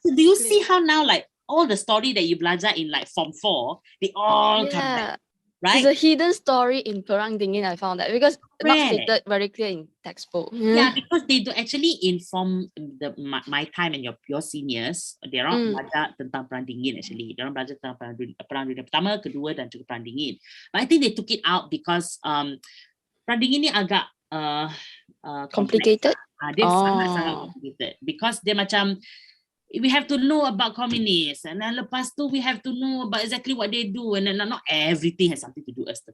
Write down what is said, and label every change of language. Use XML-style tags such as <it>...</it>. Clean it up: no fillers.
<en>So do you see how now like all the story that you</en> <ms>belajar</ms> <en>in like Form 4, they all come back? There's a hidden story in Perang Dingin, I found that, because not stated very clear in textbook. Yeah, because they do actually inform my time and your seniors.</en> <ms>They orang belajar tentang Perang Dingin</ms> <en>actually.</en> <ms>They orang belajar tentang Perang Dunia Pertama, Kedua dan juga Perang Dingin.</ms> <en>But I think they took it out because Perang Dingin</en> <ms>ni agak</ms> <en>complicated.</en> <ms>Dia sangat-sangat</ms> <en>complicated because</en> <ms>dia macam</ms> <en>we have to know about communists, and then</en> <ms>lepas tu</ms> <en>we have to know about exactly what they do, and then not everything has something to do us.</en>